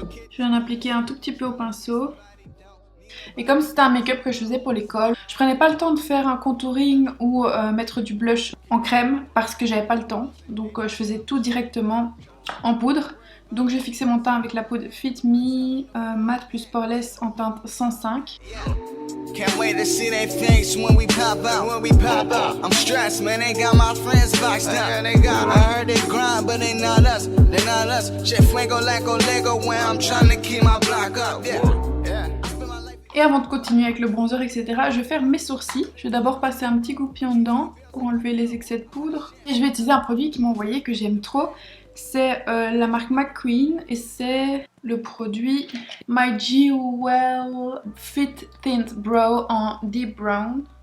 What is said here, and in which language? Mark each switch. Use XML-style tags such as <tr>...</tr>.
<fr>Je viens d'appliquer un tout petit peu au pinceau. Et comme c'était un make-up que je faisais pour l'école, je prenais pas le temps de faire un contouring ou mettre du blush en crème parce que j'avais pas le temps. Donc je faisais tout directement en poudre. Donc j'ai fixé mon teint avec la poudre Fit Me Matte plus Poreless en teinte 105.</fr> <en>Can't wait to see their face when we pop out. I'm stressed, man. They got my friends boxed down. I heard they grind, but they not us. Shit fuego like a Lego when I'm trying to keep my block up.</en> <fr>Et avant de continuer avec le bronzer, etc., je vais faire mes sourcils. Je vais d'abord passer un petit goupillon dedans pour enlever les excès de poudre. Et je vais utiliser un produit qu'ils m'ont envoyé que j'aime trop. C'est la marque McQueen et c'est le produit My Jewel Fit Tint Brow en Deep Brown.</fr>